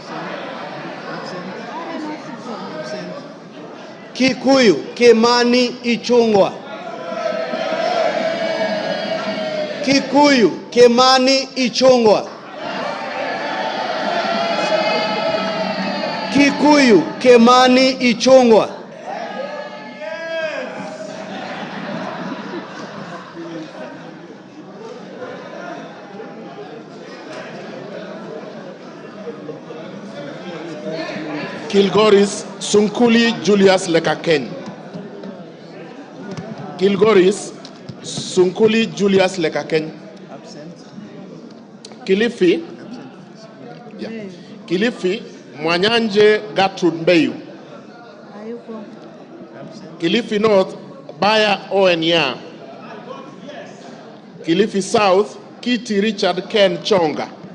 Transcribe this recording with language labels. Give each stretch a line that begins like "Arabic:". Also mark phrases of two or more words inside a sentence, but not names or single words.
English: Kikuyu, Kimani Ichungwa. Kikuyu, Kimani Ichungwa. Kikuyu, Kimani Ichungwa. Kilgoris, Sunkuli Julius Lekaken. Kilgoris, Sunkuli Julius Lekaken. Kilifi, Kilifi, Mwanyanje Gertrude Mbeyu. Kilifi North, Baya Owenya. Kilifi South, Kiti Richard Ken Chonga.